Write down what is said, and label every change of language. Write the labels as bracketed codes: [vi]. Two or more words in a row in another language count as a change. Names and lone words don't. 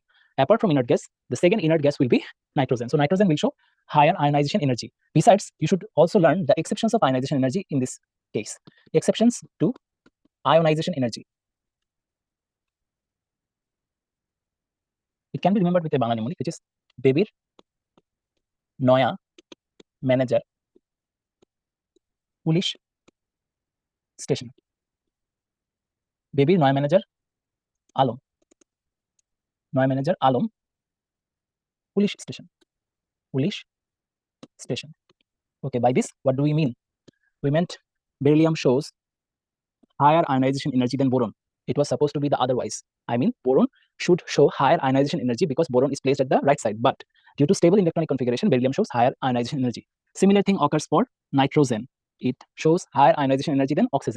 [en] Apart from inert gas, the second inert gas will be nitrogen. So nitrogen will show higher ionization energy. Besides, you should also learn the exceptions of ionization energy in this case. Exceptions to ionization energy. It can be remembered with a Bangla mnemonic, which is [bn] Bebir Noya [en] Manager Police Station. [bn] Bebir Noya [en] Manager Alom. Noya Manager Alom Police Station. Police Station. Okay, by this, what do we mean? We meant beryllium shows higher ionization energy than boron. It was supposed to be the otherwise. I mean, boron should show higher ionization energy because boron is placed at the right side. But due to stable electronic configuration, beryllium shows higher ionization energy. Similar thing occurs for nitrogen. It shows higher ionization energy than oxygen.